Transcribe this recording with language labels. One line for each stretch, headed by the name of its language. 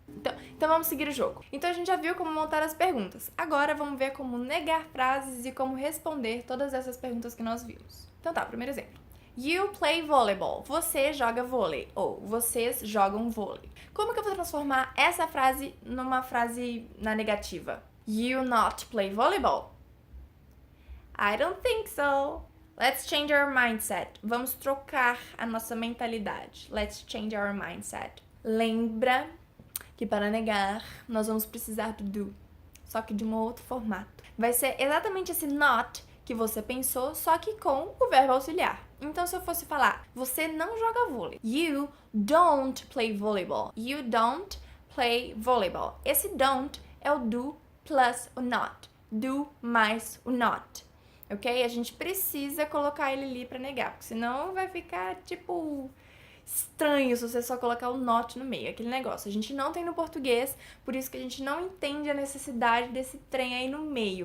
Portuguese: Então vamos seguir o jogo. Então a gente já viu como montar as perguntas. Agora vamos ver como negar frases e como responder todas essas perguntas que nós vimos. Então tá, primeiro exemplo.
English: You play volleyball.
Portuguese: Você joga vôlei. Ou vocês jogam vôlei. Como que eu vou transformar essa frase numa frase na negativa?
English: You not play volleyball? I don't think so. Let's change our mindset.
Portuguese: Vamos trocar a nossa mentalidade.
English: Let's change our mindset.
Portuguese: Lembra que para negar nós vamos precisar do do, só que de um outro formato. Vai ser exatamente esse not que você pensou, só que com o verbo auxiliar. Então, se eu fosse falar, você não joga vôlei.
English: You don't play volleyball. You don't play volleyball.
Portuguese: Esse don't é o do plus o not. Do mais o not. Ok? A gente precisa colocar ele ali pra negar, porque senão vai ficar, tipo, estranho se você só colocar o not no meio, aquele negócio. A gente não tem no português, por isso que a gente não entende a necessidade desse trem aí no meio.